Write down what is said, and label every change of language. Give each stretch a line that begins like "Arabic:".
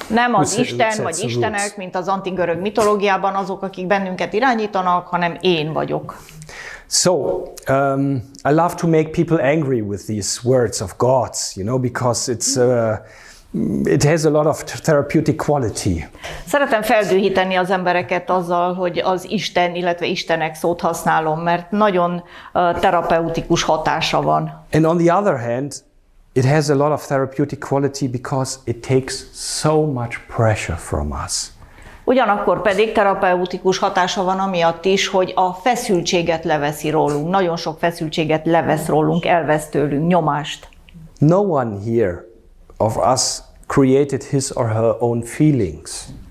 Hungarian: Nem az Isten vagy Istenek, mint az antik görög mitológiában, azok, akik bennünket irányítanak, hanem én vagyok.
English: So, I love to make people angry with these words of gods, because it has a lot of therapeutic quality.
Hungarian: Szeretem feldühíteni az embereket azzal, hogy az Isten, illetve Istenek szót használom, mert nagyon terapeutikus hatása van.
English: And on the other hand, it has a lot of therapeutic quality because it takes so much pressure from us.
Hungarian: Ugyanakkor pedig terapeutikus hatása van amiatt is, hogy a feszültséget leveszi rólunk. Nagyon sok feszültséget levesz rólunk, elvesz tőlünk, nyomást.
English: No one here of us created his or her own feelings.